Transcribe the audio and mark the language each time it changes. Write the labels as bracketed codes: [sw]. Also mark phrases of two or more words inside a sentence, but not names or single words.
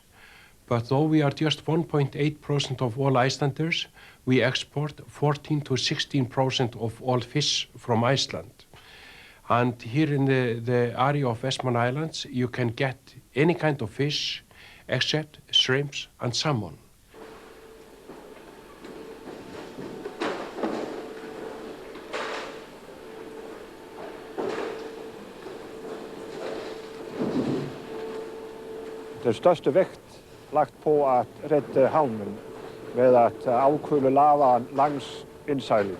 [en] But though we are just 1.8% of all Icelanders, we export 14 to 16% of all fish from Iceland. And here in the area of Vestmann Islands, you can get any kind of fish except shrimps and salmon. [da] Den største vekt lagt på at redde havnen med at afkøle lavaen langs indsejlingen.